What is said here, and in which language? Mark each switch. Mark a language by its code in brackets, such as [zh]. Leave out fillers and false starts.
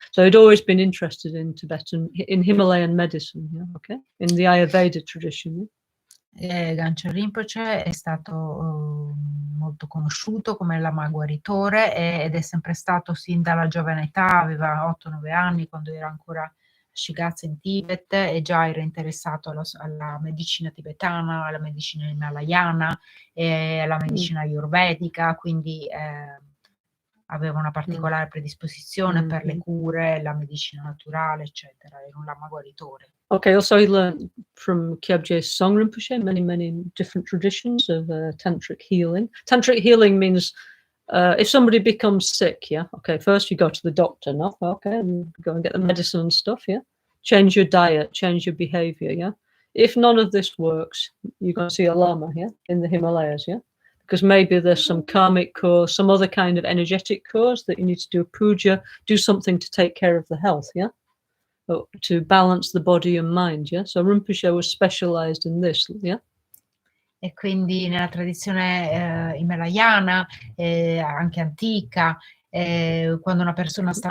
[en] So he'd always been interested in in Himalayan medicine, yeah, okay, in the Ayurveda tradition. Yeah? [it] Gangchen Rinpoche è stato molto conosciuto come lama guaritore ed è sempre stato sin dalla giovane età, aveva 8-9 anni quando era ancora Shigatse in Tibet e già era interessato alla medicina tibetana, alla medicina himalayana e alla medicina ayurvedica, quindi aveva una particolare predisposizione per le cure, la medicina naturale, eccetera. Era un lama guaritore. [en] Okay, also he learned from Kyabje Song Rinpoche many different traditions of tantric healing. Tantric healing means if somebody becomes sick, yeah, okay, first you go to the doctor, no? Okay, and go and get the medicine and stuff, yeah? Change your diet, change your behavior, yeah? If none of this works, you're going to see a lama, yeah, in the Himalayas, yeah? Because maybe there's some karmic cause, some other kind of energetic cause that you need to do a puja, do something to take care of the health, yeah? To balance the body and mind, yeah? So Rinpoche was specialized in this, yeah? [it] E quindi nella tradizione himalayana, anche antica, quando una persona sta